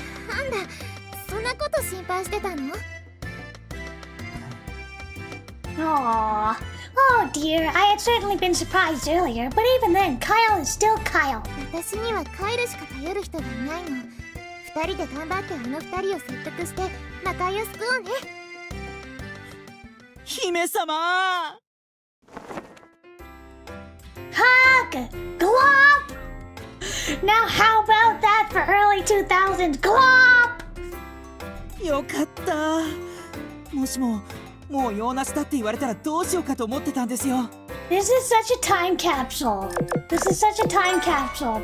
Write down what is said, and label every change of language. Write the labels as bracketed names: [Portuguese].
[Japanese] なんだそんなこと心配してたの [English] Aww. Oh dear, I had certainly been surprised earlier, but even then, Kyle is still Kyle. [Japanese] 私にはカイルしか頼る人がいないの。二人で頑張って二人を説得して仲良すくをね。姫様 [English] Hug! Glop! Now how about that for early 2000s? Glop! [Japanese] よかったもしももう用なしだって言われたらどうしようかと思ってたんですよ [English] This is such a time capsule. This is such a time capsule.